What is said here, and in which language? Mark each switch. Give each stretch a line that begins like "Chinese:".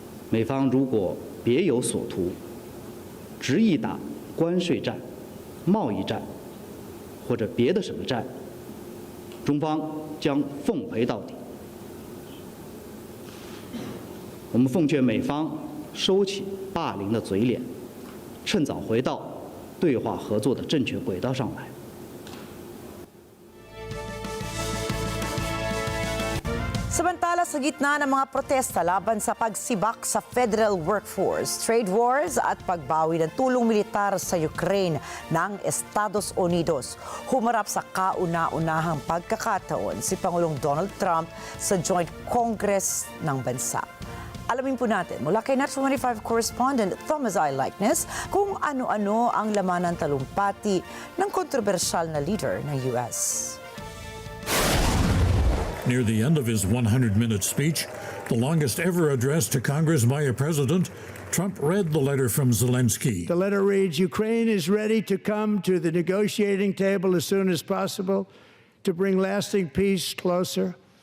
Chinese: 美方如果别有所图，执意打关税战、贸易战或者别的什么战，中方将奉陪到底。我们奉劝美方收起霸凌的嘴脸，趁早回到对话合作的正确轨道上来。
Filipino: Samantala sa gitna ng mga protesta laban sa pagsibak sa federal workforce, trade wars at pagbawi ng tulong militar sa Ukraine ng Estados Unidos, humarap sa kauna-unahang pagkakataon si Pangulong Donald Trump sa Joint Congress ng bansa. Alamin po natin mula kay NET25 correspondent Thomas I. Likeness kung ano-ano ang laman ng talumpati ng kontrobersyal na leader ng US.
English: Near the end of his 100-minute speech, the longest ever address to Congress by a president, Trump read the letter from Zelensky. The letter reads, Ukraine is ready to come to the negotiating table as soon as possible to bring lasting peace closer.